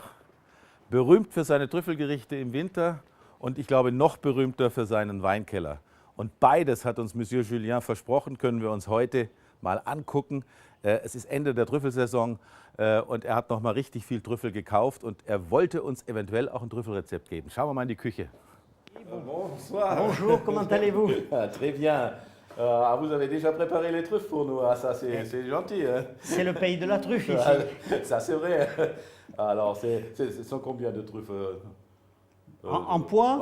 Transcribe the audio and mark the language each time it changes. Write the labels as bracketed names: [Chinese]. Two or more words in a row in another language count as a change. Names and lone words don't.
[German] Berühmt für seine Trüffelgerichte im Winter und ich glaube noch berühmter für seinen Weinkeller. Und beides hat uns Monsieur Julien versprochen, können wir uns heute mal angucken. Es ist Ende der Trüffelsaison und er hat noch mal richtig viel Trüffel gekauft und er wollte uns eventuell auch ein Trüffelrezept geben. Schauen wir mal in die Küche. [French] Bonsoir. Bonjour, comment allez-vous? Très bien. Vous avez déjà préparé les truffes pour nous, ça c'est gentil. Hein? C'est le pays de la truffe ici. Ça c'est vrai. Alors, ce sont combien de truffes En poids?